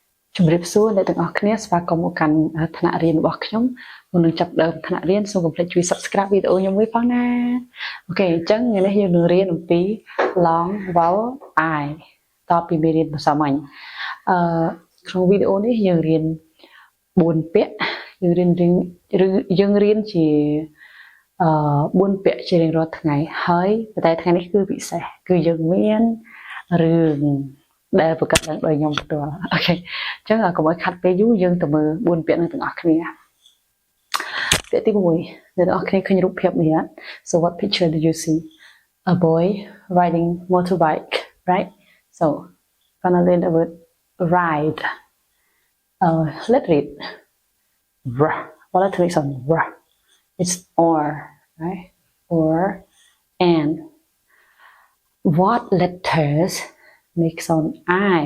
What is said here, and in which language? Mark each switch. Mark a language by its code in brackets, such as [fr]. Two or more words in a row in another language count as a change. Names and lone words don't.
[km] ជំរាបសួរអ្នកទាំងអស់គ្នាស្វាគមន៍មកកាន់ថ្នាក់រៀនរបស់ខ្ញុំមុននឹងចាប់ដើមថ្នាក់រៀនសូមកុំភ្លេចជួយ Subscribe វីដេអូខ្ញុំមួយផងណាអូខេអញ្ចឹងថ្ងៃនេះយើងនឹងរៀនអំពី [en] long vowel I [km] តពីមេរៀនភាសាម៉ាញ់ក្នុងវីដេអូនេះយើងរៀន4ពាក្យយើងរៀនជា 4ពាក្យជារៀងរាល់ថ្ងៃហើយតែថ្ងៃនេះគឺពិសេសគឺយើងមានរឿងដែលប្រកាសឡើង ដោយខ្ញុំផ្ទាល់អូខេអញ្ចឹងកុំឲ្យខាត់ពេលយូរយើងទៅមើល4 ពាក្យនឹងទាំងអស់គ្នាពាក្យទី1អ្នកទាំងអស់គ្នាឃើញរូបភាពនេះ [en] So what picture do you see a boy riding motorbike right so gonna learn the word ride let's read what letter is on it's or right or and what letters make sound I.